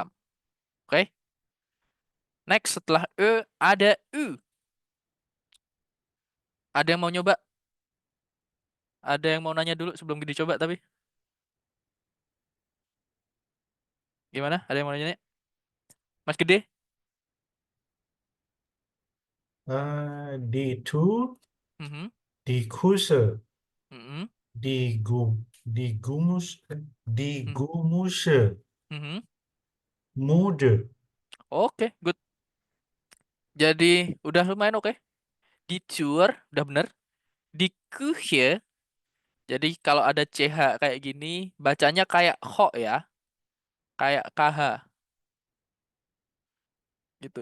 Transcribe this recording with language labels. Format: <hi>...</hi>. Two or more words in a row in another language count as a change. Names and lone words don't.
<id>Oke? Next, setelah E, ada U. Ada yang mau nyoba? Ada yang mau nanya dulu sebelum dicoba tapi? Gimana? Ada yang mau nanya? Mas Gede?</id> <de>Die Tour, Mhm, die Kurse, mhm, die Gumus, die mhm, Gumusche, mhm. Mode,</de> <id>Oke, good. Jadi udah lumayan oke. Di tour udah bener. Di Küche, jadi kalau ada CH kayak gini, bacanya kayak ho ya, kayak KH gitu.</id>